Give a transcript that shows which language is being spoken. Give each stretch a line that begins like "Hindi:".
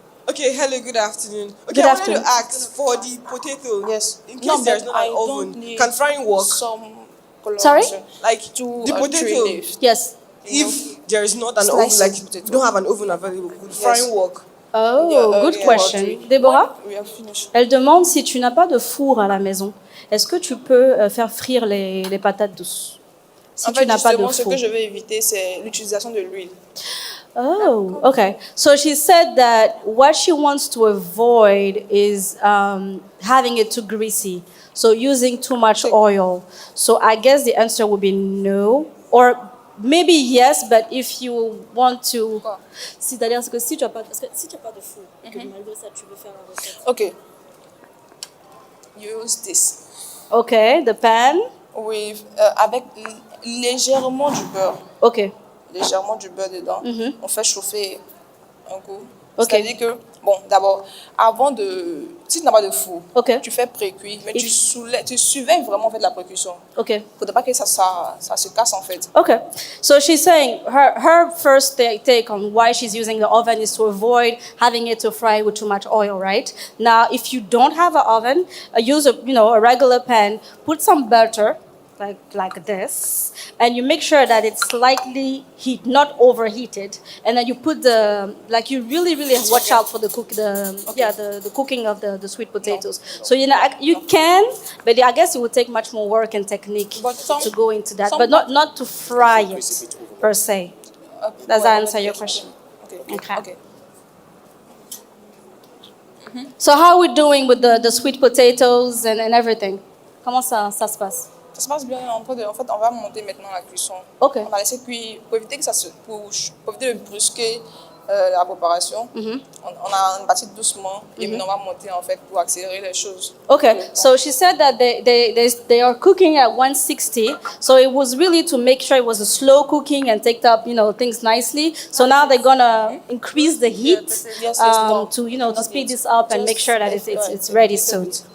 English: Okay, hello, good afternoon. Okay, Good I afternoon. wanted to ask for the potato. Yes. In case there's not an oven, can frying work? Sorry? Like the potato. Yes. If there is not an oven, like you don't have an oven available, would frying work? Oh, good question. Déborah?
French: Elle demande si tu n'as pas de four à la maison. Est-ce que tu peux faire frire les patates douces? Si tu n'as pas de four. Ce que je veux éviter, c'est l'utilisation de l'huile.
English: Oh, okay. So she said that what she wants to avoid is having it too greasy. So using too much oil. So I guess the answer would be no. Or maybe yes, but if you want to...
French: C'est-à-dire que si tu n'as pas de four, malgré ça, tu veux faire la recette.
English: Okay. Use this. Okay, the pan.
French: With, Légèrement du beurre. Ok. Légèrement du beurre dedans. On fait chauffer un coup. Ok. C'est-à-dire que, bon, d'abord, avant de... Si tu n'as pas de four, tu fais pré-cuit, mais tu surveilles vraiment en fait la précuisson. Ok. Il ne faudrait pas que ça se casse en fait.
English: Okay, so she's saying her first take on why she's using the oven is to avoid having it to fry with too much oil, right? Now, if you don't have an oven, use a regular pan, put some butter, like this, and you make sure that it's slightly heat, not overheated, and then you put you really watch out for the cooking of the sweet potatoes. So you can, but I guess it would take much more work and technique to go into that, but not to fry it per se. Does that answer your question? Okay. So how are we doing with the sweet potatoes and everything?
French: Comment ça se passe? Ça se passe bien. En fait, on va monter maintenant la cuisson. Ok. On va laisser cuire pour éviter que pour éviter de brusquer la préparation. On a bâti doucement et puis on va monter en fait pour accélérer les choses.
English: Okay, so she said that they are cooking at 160, so it was really to make sure it was a slow cooking and take up things nicely. So now they're gonna increase the heat to speed this up and make sure that it's ready soon.